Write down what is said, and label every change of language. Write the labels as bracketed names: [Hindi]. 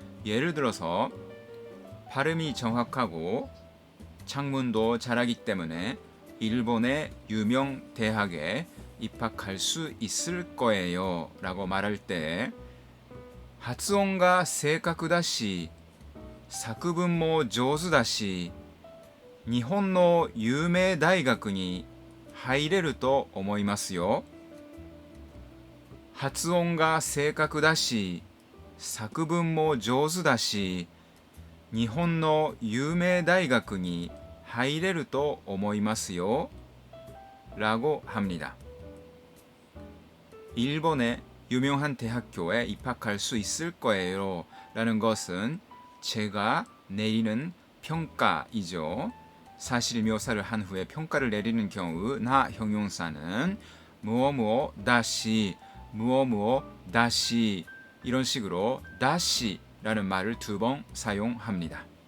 [Korean] 예를 들어서 발음이 정확하고 창문도 잘하기 때문에 일본의 유명 대학에 입학할 수 있을 거예요 라고 말할 때 [Japanese] 発音が正確だし、作文も上手だし、日本の有名大学に入れると思いますよ。発音が正確だし、作文も上手だし、日本の有名大学に入れると思いますよ。 [Korean] 라고 합니다. 일본의 유명한 대학교에 입학할 수 있을 거예요 라는 것은 제가 내리는 평가이죠. 사실 묘사를 한 후에 평가를 내리는 경우 나 형용사는 무어무어 다시 무어무어 다시 이런 식으로 다시라는 말을 2번 사용합니다.